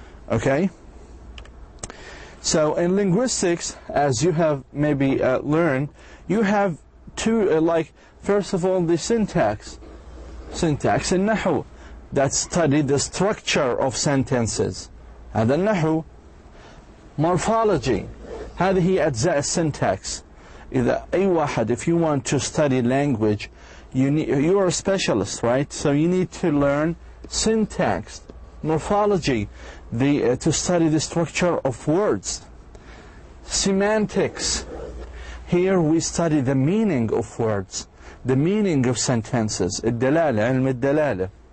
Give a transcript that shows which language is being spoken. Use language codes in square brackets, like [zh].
[en] Okay, so in linguistics, as you have maybe learned, you have two, first of all, the syntax and النحو, that study the structure of sentences. [ar] هذا النحو. Morphology, هذه أجزاء السنتاكس. إذا أي واحد, [en] if you want to study language, you are a specialist, right? So you need to learn syntax, morphology, to study the structure of words. Semantics, here we study the meaning of words, the meaning of sentences. [ar] الدلالة, علم الدلالة.